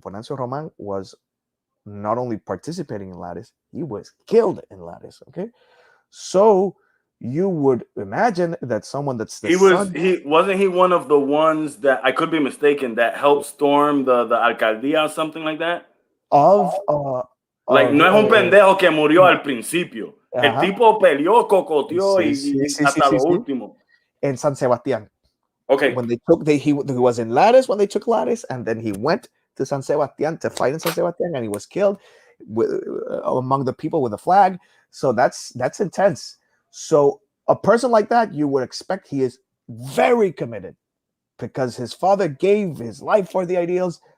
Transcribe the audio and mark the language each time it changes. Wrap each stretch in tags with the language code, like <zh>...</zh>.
<en>Venancio Román was not only participating in Lares, he was killed in Lares, okay? So you would imagine that someone that's wasn't he one of the ones that, I could be mistaken, that helped storm the alcaldía or something like that?</en> <es>No es un pendejo que murió al principio. El tipo peleó, cocoteó y hasta lo último. En San Sebastián.</es> <en>Okay. When he was in Lares when they took Lares, and then he went to San Sebastián to fight in San Sebastián, and he was killed among the people with a flag. So that's intense. So a person like that, you would expect he is very committed because his father gave his life for the ideals.</en>